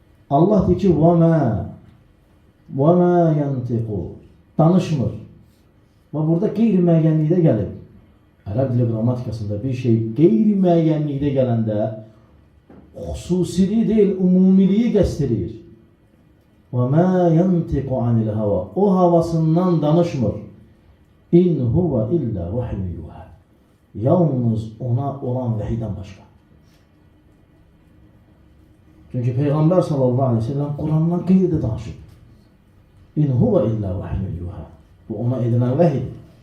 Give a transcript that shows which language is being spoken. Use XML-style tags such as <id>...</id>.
<az>Allah deyir ki,</az> <ar>وَمَا يَنْتِقُ</ar> <az>Danışmır. Və burada qeyri-müəyyənlikdə gəlib. Ərəb dili qrammatikasında bir şey qeyri-müəyyənlikdə gələndə xüsusiliyi deyil, umumiliyi qəsd edir.</az> <ar>وَمَا يَنْتِقُ عَنِ الْهَوَى</ar> <az>O havasından danışmır.</az> <ar>İn huve illa vahyun yuha.</ar> <az>Yalnız ona olan vəhiydən başqa. Çünki Peyğəmbər sallallahu aleyhi ve sellem Kur'an'dan qeyri danışır.</az> <ar>İn huve illa vahyun yuha.</ar> <az>Bu ona edilən vəhidir.</az>